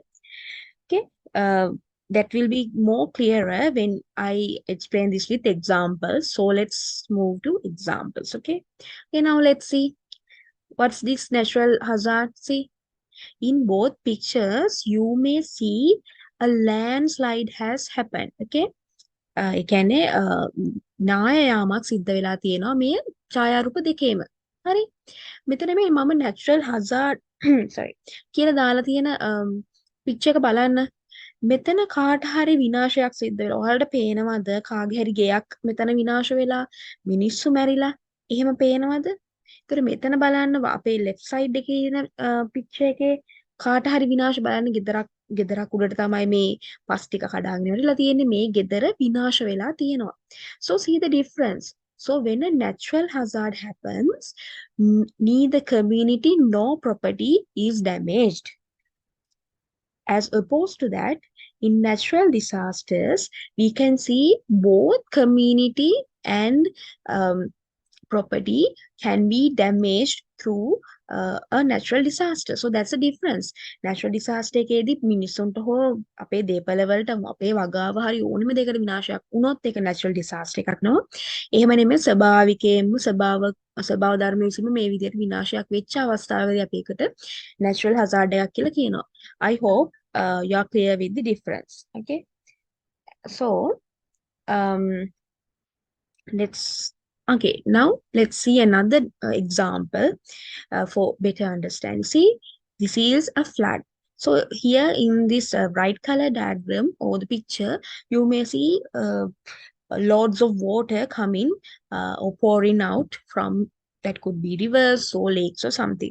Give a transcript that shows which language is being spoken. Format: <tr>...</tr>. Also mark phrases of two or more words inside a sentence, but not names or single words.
<en>Okay, that will be more clearer when I explain this with examples. So let's move to examples. Okay, now let's see what's this natural hazard. See, in both pictures, you may see a landslide has happened.</en> <si>Okay, ඒ කියන්නේ නාය යාමක් සිද්ධ වෙලා තියෙනවා මේ ඡායාරූප දෙකේම. හරි. මෙතන මේ මම</si> <en>natural hazard sorry</en> <si>කියලා දාලා තියෙන picture එක බලන්න. මෙතන කාට හරි විනාශයක් සිද්ධ වෙලා. ඔයාලට පේනවද කාගේ හරි ගෙයක් මෙතන විනාශ වෙලා මිනිස්සු මැරිලා? එහෙම පේනවද? ඒතර මෙතන බලන්න අපේ</si> <en>left side</en> <si>එකේ ඉන picture එකේ කාට හරි විනාශ බලන්න ගෙදරක් උඩට තමයි මේ පස් ටික කඩාගෙන ඉවරලා තියෙන්නේ මේ ගෙදර විනාශ වෙලා තියෙනවා.</si> <en>So see the difference. So when a natural hazard happens, neither community nor property is damaged. As opposed to that, in natural disasters, we can see both community and property can be damaged through a natural disaster. So that's the difference. Natural disaster</en> <si>එකේදී මිනිස්සුන්ට හෝ අපේ දේපල වලට අපේ වගාව හරි ඕනෙම දෙයකට විනාශයක් වුණොත් ඒක</si> <en>natural disaster</en> <si>එකක් නෝ. එහෙම නෙමෙයි ස්වභාවිකයෙන්ම ස්වභාව ධර්ම විසින්ම මේ විදිහට විනාශයක් වෙච්ච අවස්ථාවේදී අපි ඒකට</si> <en>natural hazard</en> <si>එකක් කියලා කියනවා.</si> <en>I hope you are clear with the difference. Okay. So um, now let's see another example for better understanding. See, this is a flood. So here in this bright color diagram or the picture, you may see loads of water coming or pouring out from, that could be rivers or lakes or something.</en>